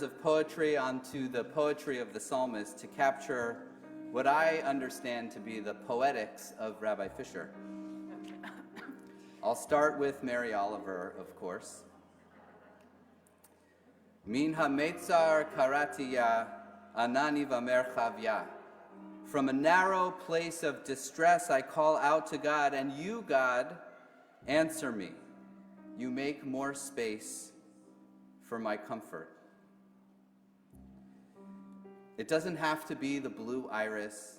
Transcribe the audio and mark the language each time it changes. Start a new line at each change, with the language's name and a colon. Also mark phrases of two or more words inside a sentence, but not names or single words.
English: of poetry onto the poetry of the psalmist to capture what I understand to be the poetics of Rabbi Fisher. I'll start with Mary Oliver, of course.
Hebrew: מן המצר קראתי יה ענני ומרחב יה.
English: From a narrow place of distress I call out to God, and you, God, answer me. You make more space for my comfort. It doesn't have to be the blue iris.